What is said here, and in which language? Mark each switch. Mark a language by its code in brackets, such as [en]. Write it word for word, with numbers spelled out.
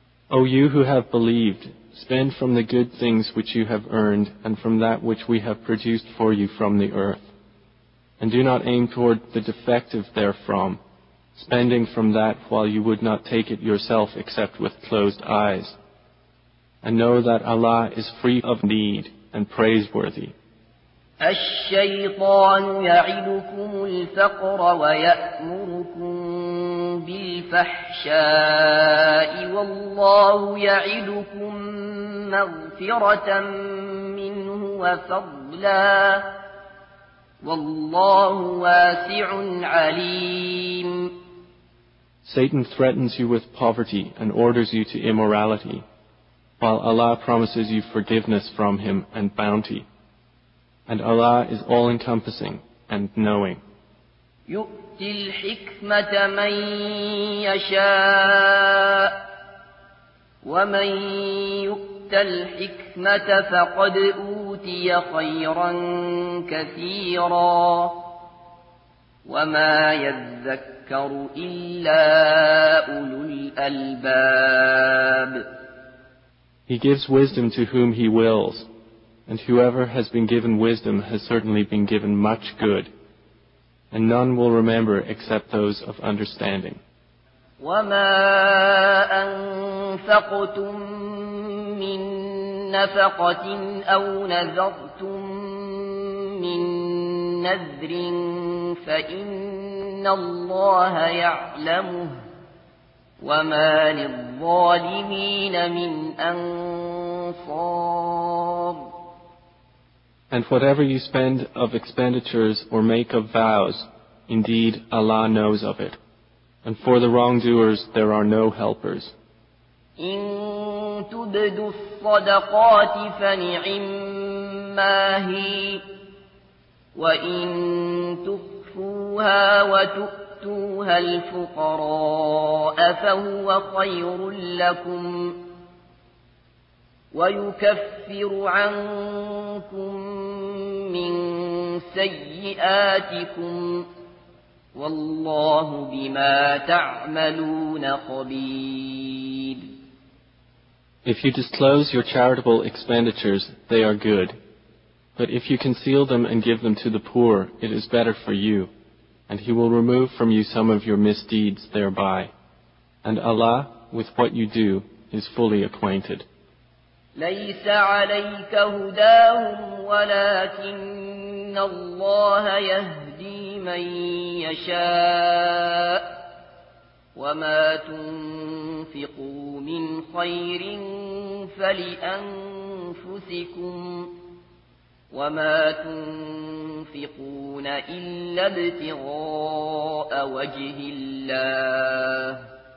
[en] O you who have believed, spend from the good things which you have earned and from that which we have produced for you from the earth, and do not aim toward the defective therefrom, spending from that while you would not take it yourself except with closed eyes. And know that Allah is free of need and praiseworthy. [ar] الشيطان يعدكم الفقر ويأمركم بالفحشاء والله يعدكم مغفرة منه وفضلا والله واسع عليم. [en] Satan threatens you with poverty and orders you to immorality, while Allah promises you forgiveness from him and bounty. And Allah is all-encompassing and knowing. [ar] يؤتي الحكمة من يشاء ومن يؤت الحكمة فقد أوتي خيرا كثيرا وما يذكر إلا أولو الألباب. [en] He gives wisdom to whom he wills, and whoever has been given wisdom has certainly been given much good, and none will remember except those of understanding. [ar] وَمَا أَنفَقْتُم مِّن نَّفَقَةٍ أَوْ نَذَرْتُم مِّن نَّذْرٍ فَإِنَّ اللَّهَ يَعْلَمُهُ وَمَا لِلظَّالِمِينَ مِنْ أَنصَارٍ. [en] And whatever you spend of expenditures or make of vows, indeed Allah knows of it. And for the wrongdoers there are no helpers. [ar] إن تبدوا الصدقات فنعما هي وإن تخفوها وتؤتوها الفقراء فهو خير لكم ويكفر عنكم من سيئاتكم والله بما تعملون خبير. [en] If you disclose your charitable expenditures, they are good. But if you conceal them and give them to the poor, it is better for you, and He will remove from you some of your misdeeds thereby. And Allah, with what you do, is fully acquainted. [ar] ليس عليك هداهم ولكن الله يهدي من يشاء وما تنفقوا من خير فلأنفسكم وما تنفقون إلا ابتغاء وجه الله